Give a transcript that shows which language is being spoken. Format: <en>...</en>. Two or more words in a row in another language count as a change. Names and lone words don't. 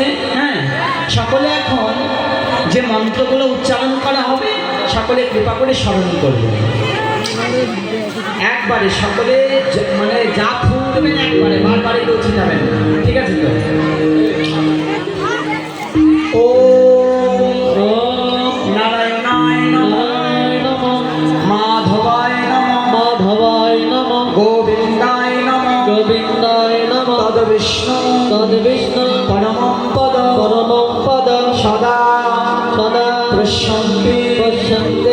<bn>হ্যাঁ, সকলে এখন যে মন্ত্রগুলো উচ্চারণ করা হবে সকলে কৃপা করে স্মরণ করবে। একবারে সকলে মানে যা ফুল দেবেন একবারে, বারবারে কেউ ছিটাবেন। ঠিক আছে তো?</bn> <sa>ও নারায়ণায় নমঃ, মাধবায় নমঃ, মাধবায় নমঃ, গোবিন্দায় নমঃ, গোবিন্দায় নমঃ, তদ্বিষ্ণু তদ্বিষ্ণু পরমং পদ পরমং পদ সদা সদা পশ্যন্তি পশ্যন্তে</sa>